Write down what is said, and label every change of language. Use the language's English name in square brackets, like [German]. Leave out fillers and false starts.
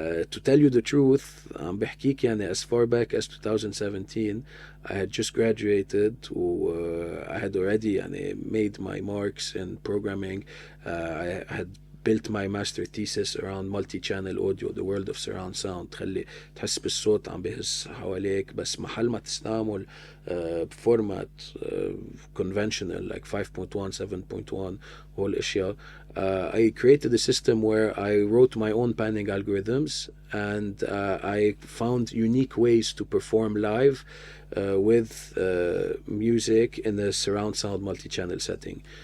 [English] To tell you the truth, [Arabic] عم بحكيك يعني [English] as far back as 2017 I had just graduated I had already يعني made my marks in programming. I had built my master thesis around multi-channel audio, the world of surround sound. [Arabic] تخلي تحس بالصوت عم بيهز حواليك، بس محل ما تستعمل بفورمات [English] conventional like 5.1, 7.1 whole [Arabic] الاشياء. [English] I created a system where I wrote my own panning algorithms, and I found unique ways to perform live with music in a surround sound multi-channel setting.